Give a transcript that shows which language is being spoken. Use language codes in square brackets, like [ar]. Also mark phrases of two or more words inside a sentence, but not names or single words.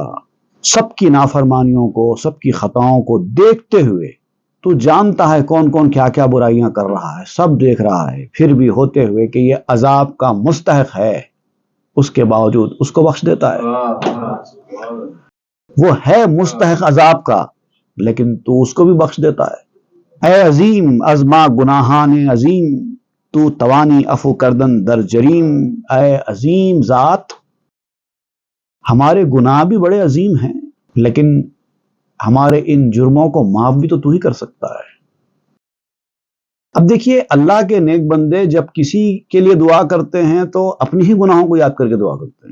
[ur] سب کی نافرمانیوں کو، سب کی خطاؤں کو دیکھتے ہوئے تو جانتا ہے کون کون کیا کیا برائیاں کر رہا ہے، سب دیکھ رہا ہے، پھر بھی ہوتے ہوئے کہ یہ عذاب کا مستحق ہے، اس کے باوجود اس کو بخش دیتا ہے۔ وہ ہے مستحق عذاب کا، لیکن تو اس کو بھی بخش دیتا ہے۔ [fa] اے عظیم ازما گناہان عظیم، تو توانی عفو کردن در جریم۔ [ur] اے عظیم ذات، ہمارے گناہ بھی بڑے عظیم ہیں، لیکن ہمارے ان جرموں کو معاف بھی تو ہی کر سکتا ہے۔ اب دیکھیے، اللہ کے نیک بندے جب کسی کے لیے دعا کرتے ہیں تو اپنی ہی گناہوں کو یاد کر کے دعا کرتے ہیں۔